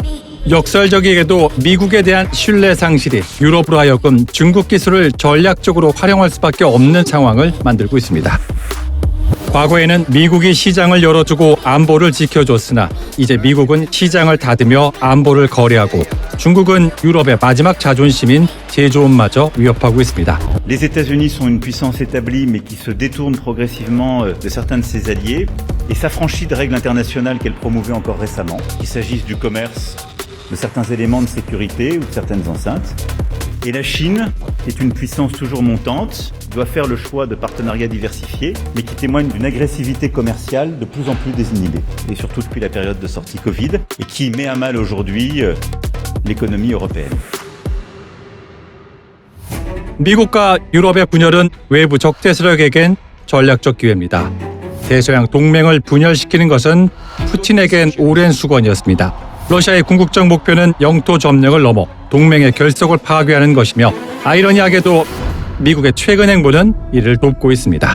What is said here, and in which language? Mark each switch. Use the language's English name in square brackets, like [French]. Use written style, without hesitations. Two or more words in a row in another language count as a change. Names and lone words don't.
[Korean] 역설적이게도 미국에 대한 신뢰 상실이 유럽으로 하여금 중국 기술을 전략적으로 활용할 수밖에 없는 상황을 만들고 있습니다. 과거에는 미국이 시장을 열어주고 안보를 지켜줬으나 이제 미국은 시장을 닫으며 안보를 거래하고 중국은 유럽의 마지막 자존심인 제조업마저 위협하고 있습니다. [French] Les États-Unis sont une puissance établie mais qui se détourne progressivement de certains de ses alliés et s'affranchit de règles internationales qu'elle promouvait encore récemment, qu'il s'agisse du commerce, de certains éléments de sécurité ou de certaines enceintes. Et la Chine, qui est une puissance toujours montante, doit faire le choix de partenariats diversifiés, mais qui témoignent d'une agressivité commerciale de plus en plus désinhibée, et surtout depuis la période de sortie Covid, et qui met à mal aujourd'hui l'économie européenne. [Korean] 미국과 유럽의 분열은 외부 적대 세력에겐 전략적 기회입니다. 대서양 동맹을 분열시키는 것은 푸틴에겐 오랜 수건이었습니다. 러시아의 궁극적 목표는 영토 점령을 넘어 동맹의 결속을 파괴하는 것이며 아이러니하게도 미국의 최근 행보는 이를 돕고 있습니다.